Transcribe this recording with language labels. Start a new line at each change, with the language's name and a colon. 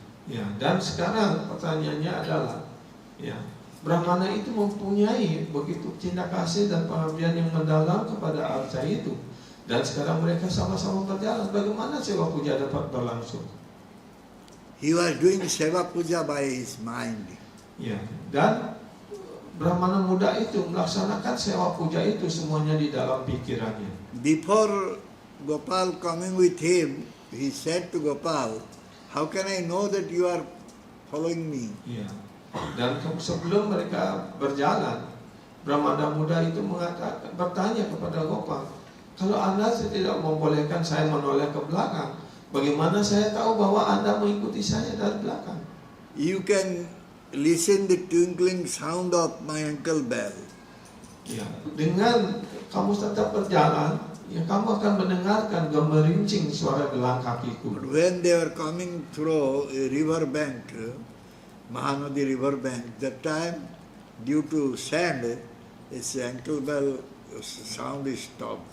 Indonesian: Ya, dan sekarang pertanyaannya adalah, ya, Brahmana itu mempunyai begitu cinta kasih dan pengabdian yang mendalam kepada arca itu. Dan sekarang mereka sama-sama berjalan. Bagaimana Seva Puja dapat berlangsung?
English: He was doing Seva Puja by his mind.
Indonesian: Ya, dan Brahmana muda itu melaksanakan Seva Puja itu semuanya di dalam pikirannya.
English: Before Gopal coming with him, he said to Gopal, how can I know that you are following me?
Indonesian: Ya. Dan sebelum mereka berjalan, Brahmana muda itu bertanya kepada Gopal, kalau Anda tidak membolehkan saya menoleh ke belakang, bagaimana saya tahu bahwa Anda mengikuti saya dari belakang?
English: You can listen the twinkling sound of my ankle bell.
Indonesian: Ya, dengan kamu tetap berjalan, ya kamu akan mendengarkan gemerincing suara gelang kakiku.
English: But when they were coming through a river bank, Mahanadi river bank, that time due to sand, its ankle bell sound is stopped.